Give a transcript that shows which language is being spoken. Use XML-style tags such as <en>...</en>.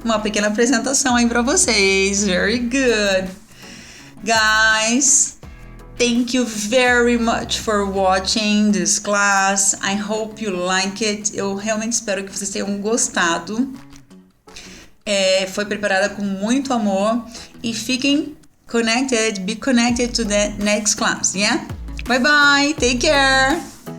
<pt>Uma pequena apresentação aí para vocês.</pt> <en>Very good!</en> <pt>Guys,</pt> <en>Thank you very much for watching this class. I hope you like it.</en> <pt>Eu realmente espero que vocês tenham gostado. Foi preparada com muito amor. E fiquem</pt> <en>connected, be connected to the next class, yeah? Bye bye, take care!</en>